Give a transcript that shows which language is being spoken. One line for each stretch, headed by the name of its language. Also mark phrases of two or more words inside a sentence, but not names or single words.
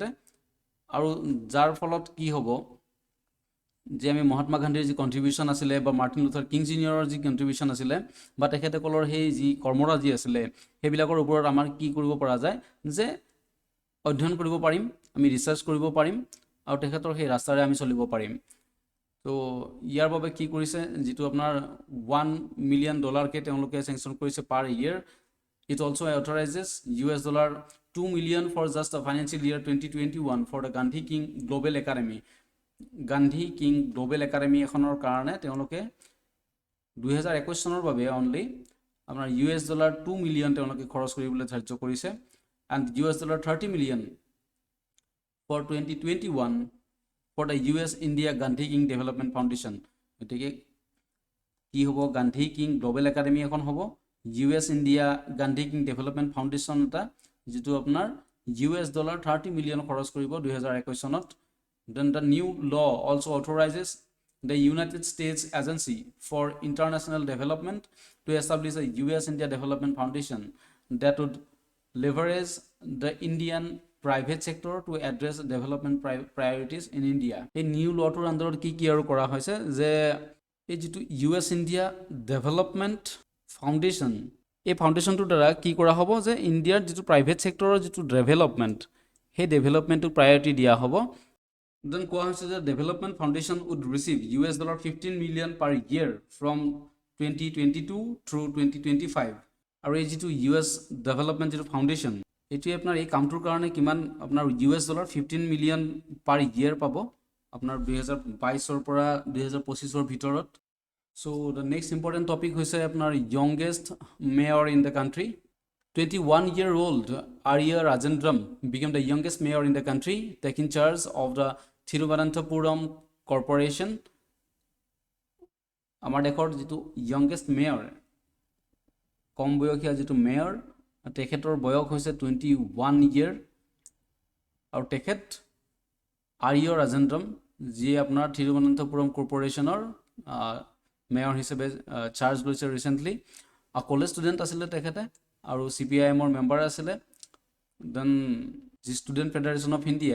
Assamese: আৰু যাৰ ফলত কি হ'ব যে আমি মহাত্মা গান্ধীৰ যি কণ্ট্ৰিবিউশ্যন আছিলে বা মাৰ্টিন লুথাৰ কিং জুনিয়ৰৰ যি কণ্ট্ৰিবিউশ্যন আছিলে বা তেখেতসকলৰ সেই যি কৰ্মৰাজি আছিলে সেইবিলাকৰ ওপৰত আমাৰ কি কৰিব পৰা যায় যে অধ্যয়ন কৰিব পাৰিম, আমি ৰিচাৰ্চ কৰিব পাৰিম আৰু তেখেতৰ সেই ৰাস্তাৰে আমি চলিব পাৰিম। তো ইয়াৰ বাবে কি কৰিছে, যিটো আপোনাৰ $1 মিলিয়ন তেওঁলোকে চেংচন কৰিছে
English: per year. It also authorizes $2 million for just the financial year 2021 for the Gandhi King Global Academy.
Assamese: গান্ধী কিং গ্লোবেল একাডেমি এখনৰ কাৰণে তেওঁলোকে 2021 চনৰ বাবে অনলি আপোনাৰ $2 মিলিয়ন তেওঁলোকে খৰচ কৰিবলৈ ধাৰ্য কৰিছে।
English: and $30 million for 2021 for the US India Gandhi King Development Foundation.
Assamese: গতিকে কি হ'ব, গান্ধী কিং গ্লোবেল একাডেমি এখন হ'ব, US India Gandhi King Development Foundation এটা, যিটো আপোনাৰ $30 মিলিয়ন খৰচ কৰিব 2021 চনত।
English: Then the new law also authorizes the United States Agency for International Development to establish a US India Development Foundation that would leverage the Indian private sector to address development priorities in India.
Assamese: এই
English: new lawটোৰ
Assamese: আণ্ডাৰত কি আৰু কৰা হৈছে যে এই যিটো US India Development Foundation, এই ফাউণ্ডেশ্যনটোৰ দ্বাৰা কি কৰা হ'ব যে ইণ্ডিয়াৰ যিটো
English: private sectorৰ
Assamese: যিটো ডেভেলপমেণ্ট, সেই ডেভেলপমেণ্টটোক প্ৰায়ৰিটি দিয়া হ'ব।
English: Then
Assamese: কোৱা হৈছে যে
English: development foundation would receive $15 million per year from 2022 through 2025.
Assamese: আৰু এই যিটো US ডেভেলপমেণ্ট যিটো ফাউণ্ডেশ্যন, এইটোৱে আপোনাৰ এই কামটোৰ কাৰণে কিমান আপোনাৰ
English: $15 million per year
Assamese: পাব আপোনাৰ 2022 পৰা 2025 ভিতৰত।
English: So the next important topic
Assamese: হৈছে আপোনাৰ
English: youngest mayor in the country. 21-year-old Arya Rajendram became the youngest mayor in the country, taking charge of the Thiruvananthapuram Corporation
Assamese: আমাৰ দেশৰ যিটো
English: youngest mayor
Assamese: কম বয়সীয়া যিটো মেয়ৰ তেখেতৰ বয়স হৈছে 21 ইয়াৰ আৰু তেখেত আৰ্য ৰাজেন্দ্ৰম যিয়ে আপোনাৰ থিৰুৱনন্তপুৰম কৰ্পৰেশ্যনৰ মেয়ৰ হিচাপে চাৰ্জ লৈছে
English: recently college student
Assamese: আছিলে তেখেতে আৰু CPIMৰ মেম্বাৰ আছিলে দেন যি ষ্টুডেণ্ট ফেডাৰেশ্যন অফ ইণ্ডিয়া